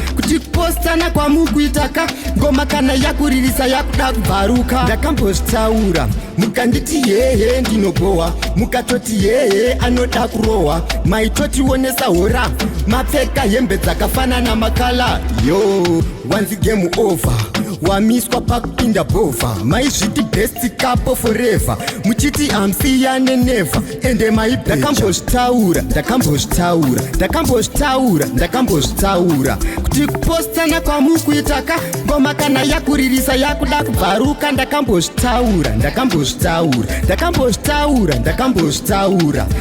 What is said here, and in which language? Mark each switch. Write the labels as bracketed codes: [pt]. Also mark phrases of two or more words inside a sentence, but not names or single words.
[sn] Kuti kupostana kwamukuita ka, ngoma kana yakuririsa yakuda kubvaruka, ndakambozvitaura. Mukanditi hehe ndinobohwa, mukatoti hehe anoda kurohwa, maitotionesa hora, mapfeka hembe dzakafanana makala. Yo, wanzi [en] game over, [sn] wamiswa pakupinda bova, maizviti [en] best couple forever, [sn] muchiti hamsiyane never, ende maibheja. Ndakambozvitaura, ndakambozvitaura, ndakambozvitaura, ndakambozvitaura. Kuti kupostana kwamukuita ka, ngoma kana yakuririsa yakuda kubvaruka, ndakambozvitaura, ndakambozvitaura, ndakambozvitaura, ndakambozvitaura.